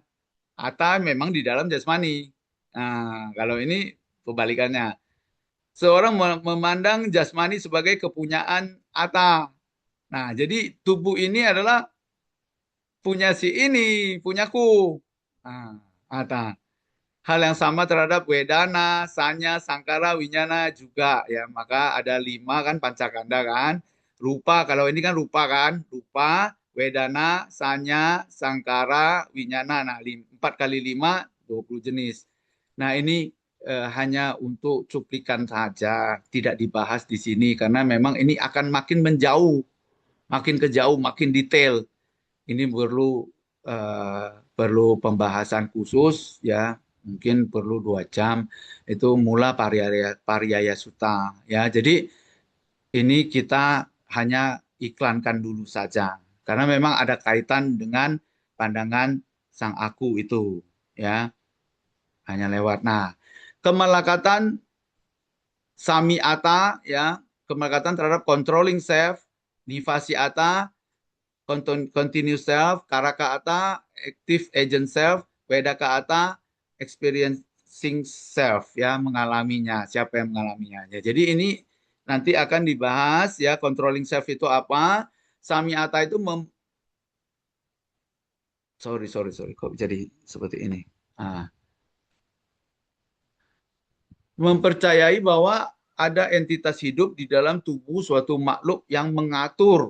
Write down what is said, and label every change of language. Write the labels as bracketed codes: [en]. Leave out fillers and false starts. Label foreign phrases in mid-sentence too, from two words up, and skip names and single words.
[id] Atta memang di dalam jasmani. Nah, kalau ini kebalikannya. Seorang memandang jasmani sebagai kepunyaan atta. Nah, jadi tubuh ini adalah punya si ini, punyaku. Nah, atta. Hal yang sama terhadap wedana, sanya, sangkara, winyana juga ya. Maka ada 5 kan pancakanda kan. Rupa, kalau ini kan rupa kan. Rupa, wedana, sanya, sangkara, winyana. Nah, 4 kali 5, 20 jenis. Nah, ini hanya untuk cuplikan saja. Tidak dibahas di sini. Karena memang ini akan makin menjauh. Makin kejauh, makin detail. Ini perlu pembahasan khusus ya, mungkin perlu 2 jam. Itu mula Pariyaya Sutta ya. Jadi ini kita hanya iklankan dulu saja karena memang ada kaitan dengan pandangan sang aku itu ya, hanya lewat. Nah, kemelekatan samiata, ya, kemelekatan terhadap [en] controlling self, [id] nivasiata, [en] continuous self, [id] karakaata, [en] active agent self, [id] wedakaata, [en] experiencing self, [id] ya, mengalaminya, siapa yang mengalaminya. Ya, jadi ini nanti akan dibahas, ya, [en] controlling self [id] itu apa, samiata itu sorry, kok jadi seperti ini. Ah, mempercayai bahwa ada entitas hidup di dalam tubuh suatu makhluk yang mengatur.